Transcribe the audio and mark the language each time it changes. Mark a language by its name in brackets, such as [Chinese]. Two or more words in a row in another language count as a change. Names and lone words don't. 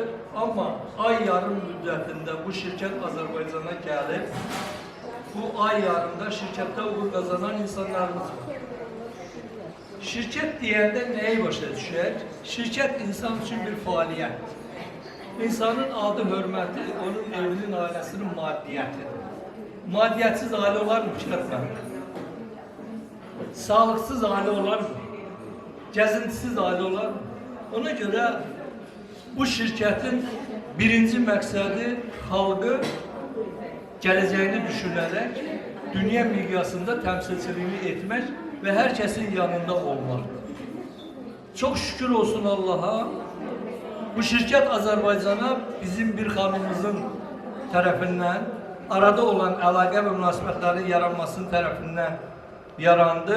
[Azerbaijani] Amma ay yarım müddətində bu şirkət Azərbaycana gəlib, bu ay yarımda şirkətdə uğur qazanan insanlarımız var. Şirkət deyəndə nəyi başa düşək? Şirkət insan üçün bir fəaliyyət. İnsanın adı, hörməti, onun evinin, ailəsinin maddiyyətidir. Maddiyyətsiz ailə olar mı? Fikirləşmə. [Turkish] Sağlıksız aile olar mı? Gezintisiz aile olar mı? [Azerbaijani] Ona göre bu şirketin birinci məqsədi xalqı gələcəyini düşünərək dünya miqyasında təmsilçiliyini etmək və hər kəsin yanında olmaqdır. Çox şükür olsun Allah'a, bu şirket Azərbaycana bizim bir xanımımızın tərəfindən, arada olan əlaqə və münasibətlərin yaranmasının tərəfindən yarandı.